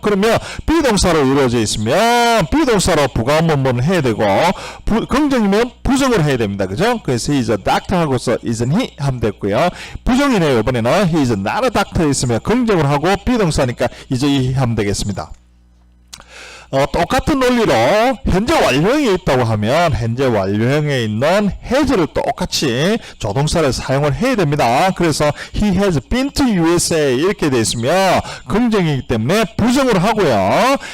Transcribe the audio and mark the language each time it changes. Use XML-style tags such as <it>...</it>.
<ko>그러면 비동사로 이루어져 있으면 비동사로 부가 의문문을 해야 되고 긍정이면 부정을 해야 됩니다. 그죠? 그래서</ko> <en>he is a doctor</en> <ko>하고서</ko> <en>isn't he</en> <ko>하면 됐고요. 부정이네요. 이번에는</ko> <en>he is not a doctor</en> <ko>있으면 긍정을 하고 비동사니까</ko> <en>is he</en> <ko>하면 되겠습니다. 똑같은 논리로 현재 완료형에 있다고 하면 현재 완료형에 있는 has를 똑같이 조동사를 사용을 해야 됩니다. 그래서</ko> <en>he has been to USA</en> <ko>이렇게 되어 있으면 긍정이기 때문에 부정을 하고요.</ko>